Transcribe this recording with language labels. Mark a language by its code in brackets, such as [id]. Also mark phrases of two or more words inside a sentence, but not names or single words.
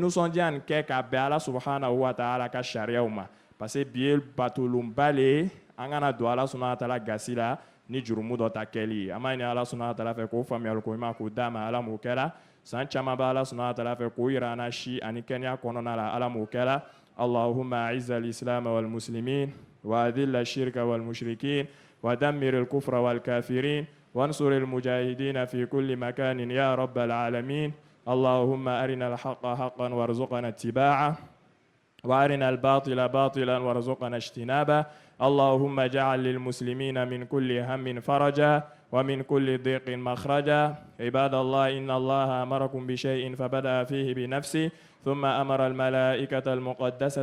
[bm] nisɔndiya nin kɛ ka bɛn Ala [ar] سبحانه وتعالى [bm] ka sariyaw ma [fr] parce que [bm] bi ye batolonba le ye an kana don Ala subhanahu [ar] وتعالى [bm] gasi la ni jurumu dɔ ta kɛli ye an b'a ɲini Ala [ar] سبحانه وتعالى [bm] fɛ k'o faamuyali ko ɲuman k'o d'a ma Ala m'o kɛra san caman bɛ Ala [ar] سبحانه وتعالى [bm] fɛ k'o yira an na si ani kɛnɛya kɔnɔna la Ala m'o kɛra [ar] اللهم أعز الإسلام والمسلمين وأذل الشرك والمشركين ودمر الكفر والكافرين وانصر المجاهدين في كل مكان يا رب العالمين اللهم أرنا الحق حقا وارزقنا اتباعه وأرنا الباطل باطلا وارزقنا اجتنابه اللهم اجعل للمسلمين من كل هم فرجا ومن كل ضيق مخرجا عباد الله إن الله أمركم بشيء فبدأ فيه بنفسه ثم أمر الملائكة المقدسة